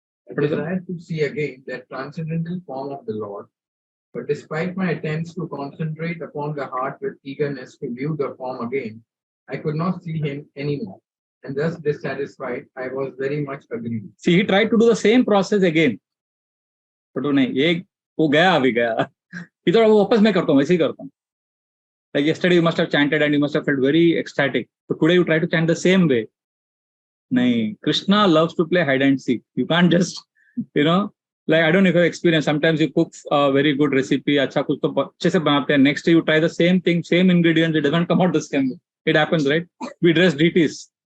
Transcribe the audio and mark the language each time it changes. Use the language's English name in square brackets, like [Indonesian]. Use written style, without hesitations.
[English] I desire to see again that transcendental form of the Lord, but despite my attempts to concentrate upon the heart with eagerness to view the form again, I could not see him anymore. And thus dissatisfied, I was very much aggrieved. See, he tried to do the same process again. [Hindi] But नहीं, वो गया अभी गया. [English] He thought [Hindi] वो वापस मैं करता हूँ, वैसे ही करता हूँ. [English] Like yesterday you must have chanted and you must have felt very ecstatic. So today you try to chant the same way. No, Krishna loves to play hide and seek. You can't just, like I don't know if you have experience. Sometimes you cook a very good recipe, [Hindi] अच्छा कुछ तो अच्छे से बनाते हैं. [English] Next day you try the same thing, same ingredients. It doesn't come out the same way. It happens, right? We dress deities.